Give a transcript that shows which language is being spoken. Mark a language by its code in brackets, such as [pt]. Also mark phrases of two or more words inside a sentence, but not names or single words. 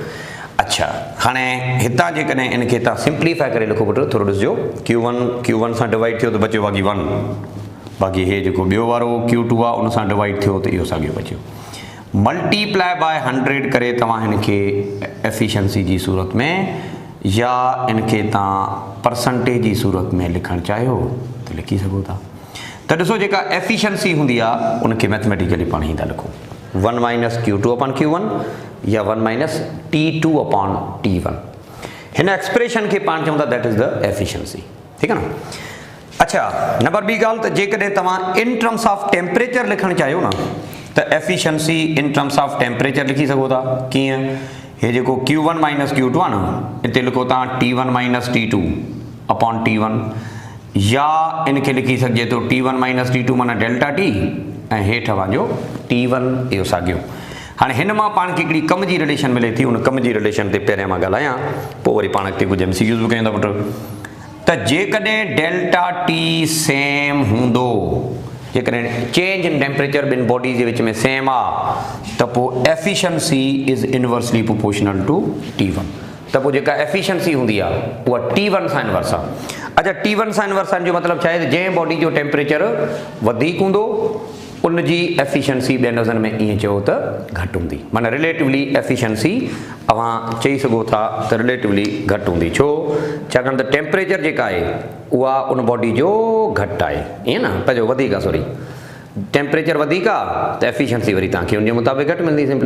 [sd] अच्छा हाणे हितां जेकॾहिं इनखे तव्हां सिंप्लीफाई करे लिखो पुटु, थोरो ॾिसिजो, Q1 सां डिवाइड थियो त बचियो बाक़ी 1, बाक़ी हे जेको ॿियो वारो Q2 आहे उन सां डिवाइड थियो त इहो साॻियो बचियो, [en] multiply by 100 [sd] करे तव्हां हिनखे एफिशिएंसी जी सूरत में या इनखे तव्हां परसेंटेज जी सूरत में लिखणु चाहियो त लिखी सघो था। त ॾिसो जेका एफिशिएंसी हूंदी आहे उनखे मैथमेटिकली पाण ई था लिखो, [en] 1 minus Q2 upon Q1 [sd] या [en] 1 minus T2 upon T1. [sd] हिन एक्सप्रेशन के पाण चऊं था [en] that is the efficiency. [ur] ٹھیک ہے نا. [sd] अच्छा नंबर बी गाल तो जेकॾहिं तव्हां [en] in terms of temperature [sd] लिखण चाहियो ना तो एफिशिएंसी [en] in terms of temperature [sd] लिखी सको था किएं [ur] یہ جو Q1 minus Q2 ہے نا [sd] इतने लिखो तव्हां [en] T1 minus T2 upon T1 [sd] या इनके लिखी सके तो [en] T1 minus T2 [sd] माना डेल्टा T ऐं हेठि वांजो T1 इहो साॻियो। हाँ हिन मां पाण खे हिकिड़ी कम जी रिलेशन मिले थी उन कम जी रिलेशन ते पहिरियां मां ॻाल्हायां पोइ वरी पाण अॻिते कुझु MCQs बि कयूं था पुटु। त जेकॾहिं डेल्टा T सेम हूंदो जेकॾहिं [en] change in temperature [sd] ॿिनि बॉडीज़ जे विच में सेम आहे त पोइ [en] efficiency is inversely proportional to T1 [sd] त पोइ जेका एफिशिएंसी हूंदी आहे उहा T1 सां इनवर्स आहे। अच्छा T1 सां इनवर्स जो मतिलबु छा आहे त जंहिं बॉडी जो टेम्परेचर वधीक हूंदो उन जी एफिशिएंसी ॿियनि लफ़्ज़नि में ईअं चयो त घटि हूंदी माना रिलेटिवली एफिशिएंसी अवां चई सघो था त रिलेटिवली घटि हूंदी छो छाकाणि त टेम्परेचर जेका आहे उहा उन बॉडी जो घटि आहे ईअं न पंहिंजो वधीक आहे सॉरी टेम्परेचर वधीक आहे त एफिशिएंसी वरी तव्हांखे उनजे मुताबिक़ घटि मिलंदी सिंपली।